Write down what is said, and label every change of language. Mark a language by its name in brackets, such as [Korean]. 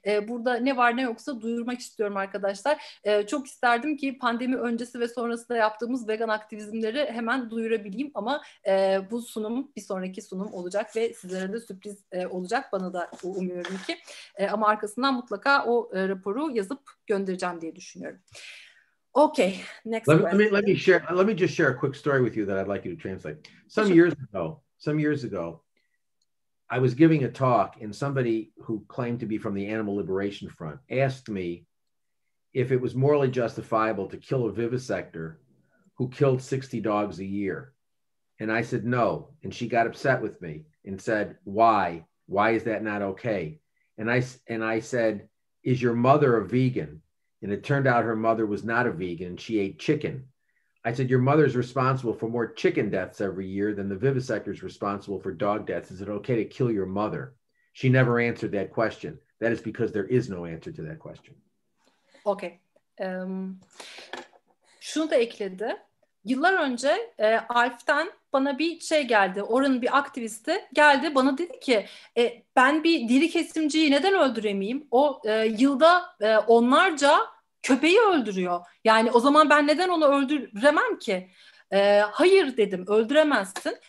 [Turkish] Burada ne var ne yoksa duyurmak istiyorum arkadaşlar. Çok isterdim ki pandemi öncesi ve sonrasında yaptığımız vegan aktivizmleri hemen duyurabileyim ama bu sunum bir sonraki sunum olacak ve sizlere de sürpriz olacak, bana da umuyorum ki. Ama arkasından mutlaka o raporu yazıp göndereceğim diye düşünüyorum. [English] Okay, next question. Let me just share a quick story with you that I'd like you to translate. Some years ago, I was giving a talk and somebody who claimed to be from the Animal Liberation Front asked me if it was morally justifiable to kill a vivisector who killed 60 dogs a year. And I said no, and she got upset with me and said, why? Why is that not okay? And I said, is your mother a vegan? And it turned out her mother was not a vegan and she ate chicken. I said, your mother's responsible for more chicken deaths every year than the vivisector's responsible for dog deaths. Is it okay to kill your mother? She never answered that question. That is because there is no answer to that question. Okay. [Turkish] Şunu da ekledi. Yıllar önce Alf'ten bana bir şey geldi. Oranın bir aktivisti geldi bana dedi ki ben bir diri kesimciyi neden öldüremeyeyim? O yılda onlarca köpeği öldürüyor. Yani o zaman ben neden onu öldüremem ki? Hayır dedim, öldüremezsin.